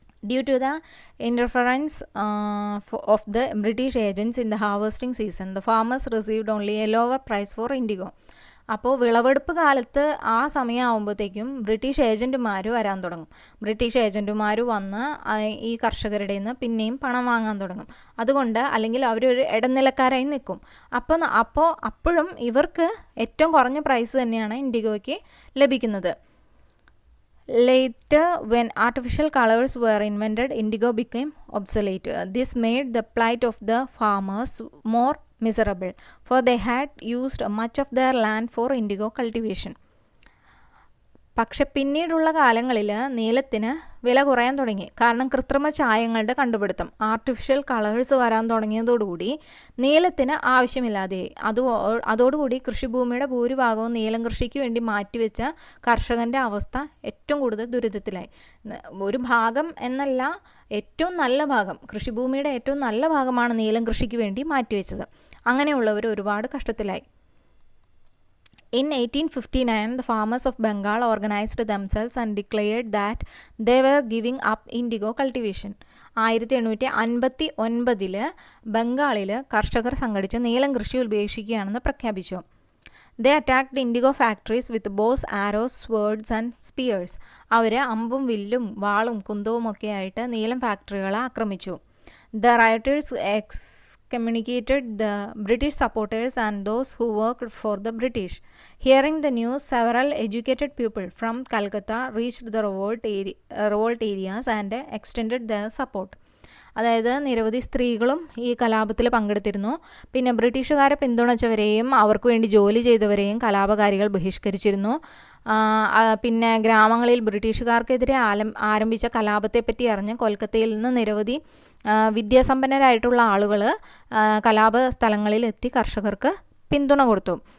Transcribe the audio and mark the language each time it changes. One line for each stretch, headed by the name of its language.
English: Due to the interference of the British agents in the harvesting season, the farmers received only a lower price for indigo.
Malayalam: അപ്പോൾ വിളവെടുപ്പ് കാലത്ത് ആ സമയമാകുമ്പോഴത്തേക്കും British ഏജൻറ്റുമാർ വരാൻ തുടങ്ങും. British ഏജൻറ്റുമാർ വന്ന് ഈ കർഷകരുടെ നിന്ന് പിന്നെയും പണം വാങ്ങാൻ തുടങ്ങും. അതുകൊണ്ട് അല്ലെങ്കിൽ അവരൊരു ഇടനിലക്കാരായി നിൽക്കും. അപ്പോഴും ഇവർക്ക് ഏറ്റവും കുറഞ്ഞ പ്രൈസ് തന്നെയാണ് ഇൻഡിഗോയ്ക്ക് ലഭിക്കുന്നത്.
English: Later, when artificial colors were invented, indigo became obsolete. This made the plight of the farmers more miserable, for they had used much of their land for indigo cultivation.
Malayalam: പക്ഷെ പിന്നീടുള്ള കാലങ്ങളിൽ നീലത്തിന് വില കുറയാൻ തുടങ്ങി. കാരണം കൃത്രിമ ചായങ്ങളുടെ കണ്ടുപിടുത്തം, ആർട്ടിഫിഷ്യൽ കളേഴ്സ് വരാൻ തുടങ്ങിയതോടുകൂടി നീലത്തിന് ആവശ്യമില്ലാതെയായി. അതോടുകൂടി കൃഷിഭൂമിയുടെ ഭൂരിഭാഗവും നീലം കൃഷിക്ക് വേണ്ടി മാറ്റിവെച്ച കർഷകൻ്റെ അവസ്ഥ ഏറ്റവും കൂടുതൽ ദുരിതത്തിലായി. ഒരു ഭാഗം എന്നല്ല, ഏറ്റവും നല്ല ഭാഗം, കൃഷിഭൂമിയുടെ ഏറ്റവും നല്ല ഭാഗമാണ് നീലം കൃഷിക്ക് വേണ്ടി മാറ്റിവെച്ചത്. അങ്ങനെയുള്ളവർ ഒരുപാട് കഷ്ടത്തിലായി.
English: In 1859, the farmers of Bengal organized themselves and declared that they were giving up indigo cultivation.
Malayalam: 1859 ബംഗാളിൽ കർഷകർ സംഘടിച്ച് നീലം കൃഷി ഉപേക്ഷിക്കുകയാണെന്ന് പ്രഖ്യാപിച്ചു.
English: They attacked indigo factories with bows, arrows, swords and spears.
Malayalam: അവർ അമ്പും വില്ലും വാളും കുന്തവും ഒക്കെ ആയിട്ട് നീലം ഫാക്ടറികളെ ആക്രമിച്ചു.
English: The rioters excommunicated the British supporters and those who worked for the British. Hearing the news, several educated people from Calcutta reached the revolt areas and extended their support.
Malayalam: അതായത് നിരവധി സ്ത്രീകളും ഈ കലാപത്തിൽ പങ്കെടുത്തിരുന്നു. പിന്നെ ബ്രിട്ടീഷുകാരെ പിന്തുണച്ചവരെയും അവർക്ക് വേണ്ടി ജോലി ചെയ്തവരെയും കലാപകാരികൾ ബഹിഷ്കരിച്ചിരുന്നു. പിന്നെ ഗ്രാമങ്ങളിൽ ബ്രിട്ടീഷുകാർക്കെതിരെ ആരംഭിച്ച കലാപത്തെപ്പറ്റി അറിഞ്ഞ് കൊൽക്കത്തയിൽ നിന്ന് നിരവധി വിദ്യാസമ്പന്നരായിട്ടുള്ള ആളുകൾ കലാപ സ്ഥലങ്ങളിൽ എത്തി കർഷകർക്ക് പിന്തുണ കൊടുത്തു.